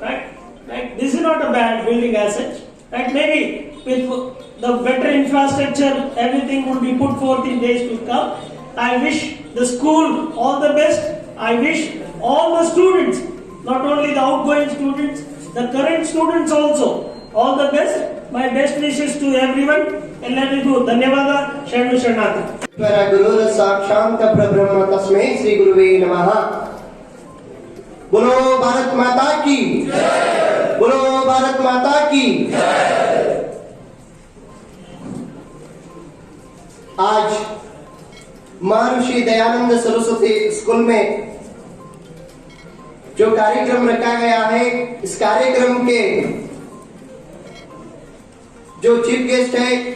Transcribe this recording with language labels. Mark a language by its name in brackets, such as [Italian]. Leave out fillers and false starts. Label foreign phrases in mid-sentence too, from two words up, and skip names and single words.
[English] Right, this is not a bad building as such. Right, maybe with the better infrastructure, everything will be put forth in days to come. I wish the school all the best. I wish all the students, not only the outgoing students, the current students also, all the best. My best wishes to everyone. [Kannada] ಎಲ್ಲರಿಗೂ ಧನ್ಯವಾದ. ಶರಣು ಶರಣಾರ್ಥಿ. [Sanskrit] गुरु साक्षात परब्रह्म तस्मै श्री गुरुवे नमः. [Hindi] बोलो भारत माता की जय. बोलो भारत माता की जय. आज महर्षि दयानंद सरस्वती स्कूल में जो कार्यक्रम रखा गया है, इस कार्यक्रम के जो [English] chief guest [Hindi] है